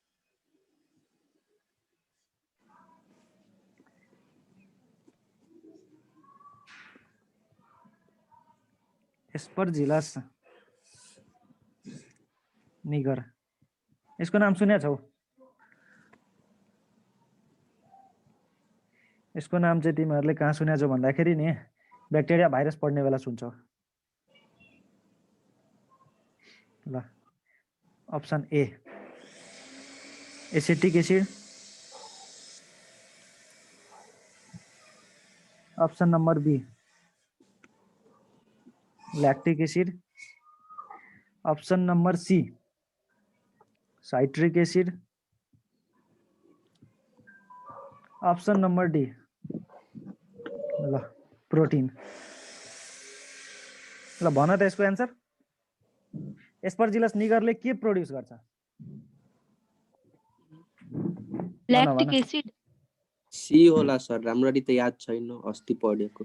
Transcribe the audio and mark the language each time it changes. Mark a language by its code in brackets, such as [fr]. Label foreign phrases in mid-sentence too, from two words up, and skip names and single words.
[ne] एस्परजिलस निगर, यसको नाम सुनेको छौ? यसको नाम चाहिँ तिमीहरूले कहाँ सुनेको छौ भन्दाखेरि नि [en] bacteria virus [ne] पढ्ने बेला सुन्छौ। [en] ल option A acetic acid option number B lactic acid option number C citric acid option number D [ne] ल प्रोटीन ल भन त यसको एन्सर एस्परजिलस निगरले के प्रोड्युस गर्छ [en] lactic acid [ne] सी होला सर राम्ररी त याद छैन अस्ति पढेको